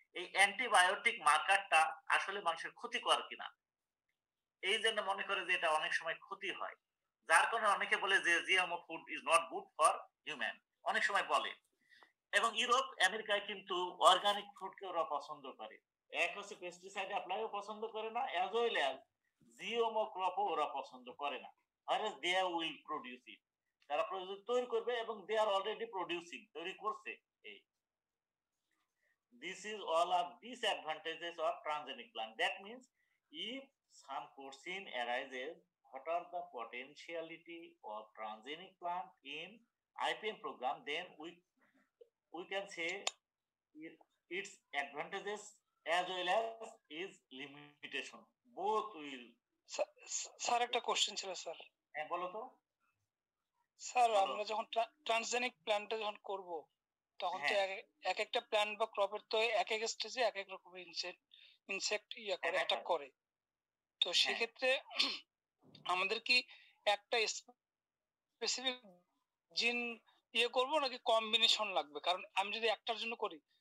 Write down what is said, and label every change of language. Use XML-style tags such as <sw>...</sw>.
<bn>এই অ্যান্টিবায়োটিক মার্কারটা আসলে মানুষের ক্ষতিকর কিনা, এই জন্য মনে করে যে এটা অনেক সময় ক্ষতি হয়, যার কারণে অনেকে বলে যে GMO food is not good for human, অনেক সময় বলে। এবং ইউরোপ আমেরিকায় কিন্তু অর্গানিক ফুডকে ওরা পছন্দ করে। এক হচ্ছে পেস্টিসাইড অ্যাপ্লাইও পছন্দ করে না, অ্যাজ ওয়েল অ্যাজ জিএমও ক্রপও ওরা পছন্দ করে না।</bn> <en>whereas they will produce it, তারা তৈরি করবে এবং they are already producing, তৈরি করছে। এই this is all of disadvantages of transgenic plant. That means if some question arises, what are the potentiality of transgenic plant in IPM program, then we can say its advantages as well as its limitation, both will.</en> <bn>Sir একটা question ছিল sir. হ্যাঁ বলো তো sir. আমরা যখন transgenic প্ল্যান্টটা যখন করব তখন তো এক একটা প্ল্যান্ট বা ক্রপের তো এক এক স্টেজে এক এক রকমের ইনসেক্ট করে অ্যাটাক করে, তো সেক্ষেত্রে আমাদের কি একটা স্পেসিফিক জিন করব নাকি কম্বিনেশন লাগবে? কারণ আমি যদি একটার জন্য করি</bn>